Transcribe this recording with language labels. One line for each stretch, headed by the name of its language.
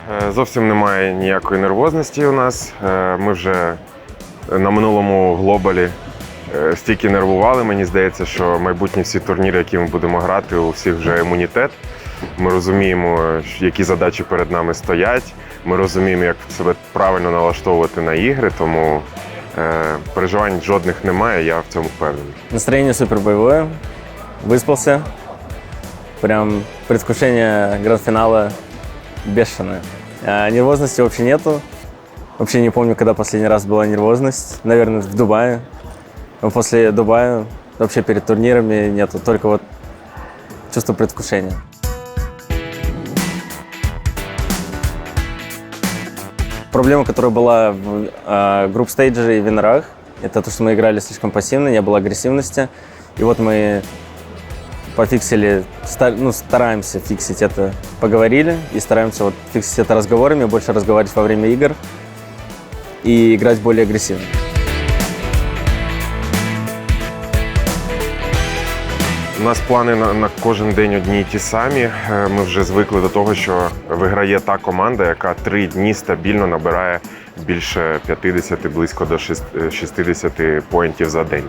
Ukrainian: Зовсім немає ніякої нервозності у нас. Ми вже на минулому глобалі стільки нервували. Мені здається, що майбутні всі турніри, які ми будемо грати, у всіх вже імунітет. Ми розуміємо, які задачі перед нами стоять. Ми розуміємо, як себе правильно налаштовувати на ігри, тому переживань жодних немає, я в цьому впевнений.
Russian: Настроение супер боевое. Выспался. Прям предвкушение гранд-финала бешеное. Нервозности вообще нету. Вообще не помню, когда последний раз была нервозность. Наверное, в Дубае. Но после Дубая вообще перед турнирами нету. Только вот чувство предвкушения. Проблема, которая была в групп-стейдже и винрах, это то, что мы играли слишком пассивно, не было агрессивности. И вот мы пофиксили, стараемся фиксить это, поговорили, и стараемся вот фиксить это разговорами, больше разговаривать во время игр и играть более агрессивно.
Ukrainian: У нас плани на кожен день одні й ті самі. Ми вже звикли до того, що виграє та команда, яка 3 дні стабільно набирає більше 50, близько до 60 поінтів за день.